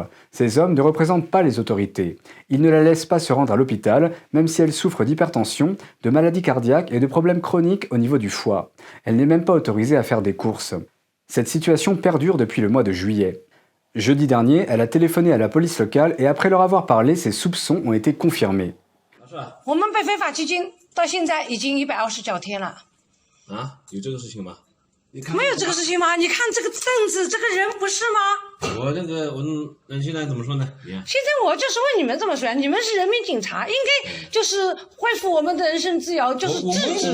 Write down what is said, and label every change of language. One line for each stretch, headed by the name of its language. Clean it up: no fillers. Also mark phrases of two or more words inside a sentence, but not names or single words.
French: Ces hommes ne représentent pas les autorités. Ils ne la laissent pas se rendre à l'hôpital, même si elle souffre d'hypertension, de maladies cardiaques et de problèmes chroniques au niveau du foie. Elle n'est même pas autorisée à faire des courses. Cette situation perdure depuis le mois de juillet. Jeudi dernier, elle a téléphoné à la police locale et après leur avoir parlé, ses soupçons ont été confirmés.
Chinese: 我们被非法拘禁到现在已经129天了。有这个事情吗？没有这个事情吗？你看这个凳子，这个人不是吗？我现在怎么说呢？现在我就是问你们这么说，你们是人民警察，应该就是恢复我们的人身自由，就是制止。